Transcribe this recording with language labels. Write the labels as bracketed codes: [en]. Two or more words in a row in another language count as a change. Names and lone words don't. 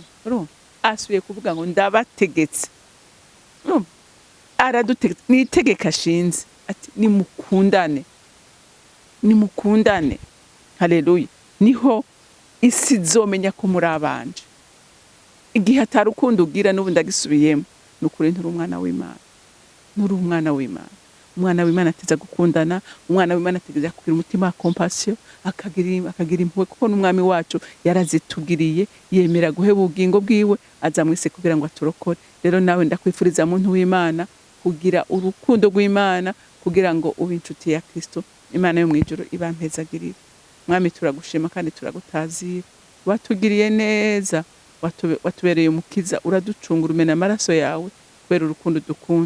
[rn] Urumva asubiye kuvuga ngo ndabategetse. Urumva aradutegetse, ni itegeka shinze ati nimukundane, nimukundane. Haleluya. Niho isi izomenya ko muri abanje. Igihe atarukundo ugira n'ubu ndagisubiyemo, nukuri nturi umwana w'Imana, nturi umwana w'Imana. Umwana w'Imana ateza gukundana, umwana w'Imana ateza kugira umutima wa compassion, akagira impuhwe, kuko n'umwami wacu yarazitugiriye, yemera guheba ubugingo bwiwe aza mwese kugira ngo aturokore. Rero nawe ndakwifuriza muntu w'Imana kugira urukundo rw'Imana, kugira ngo ube inshuti ya Kristo. Imana yo mwijuru ibampezagirire. Mwami turagushima kandi turagutazira, watugiriye neza, watubereye umukiza, uraducungura umena amaraso yawe kubera urukundo dukunda.